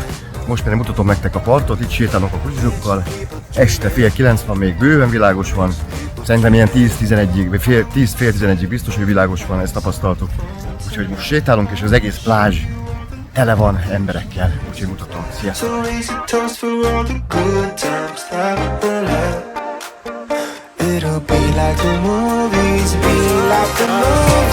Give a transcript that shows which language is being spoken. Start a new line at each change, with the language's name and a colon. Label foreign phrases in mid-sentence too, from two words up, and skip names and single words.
Hungarian: Most pedig mutatom nektek a partot, itt sétálok a kutyusokkal, este fél 9 van, még bőven világos van, szerintem ilyen 10-11-ig, 10-11-ig biztos, hogy világos van, ezt tapasztaltuk. Úgyhogy most sétálunk, és az egész plázs tele van emberekkel, úgyhogy mutatom. Sziasztok!
English: It'll be like the movies, be like the movies.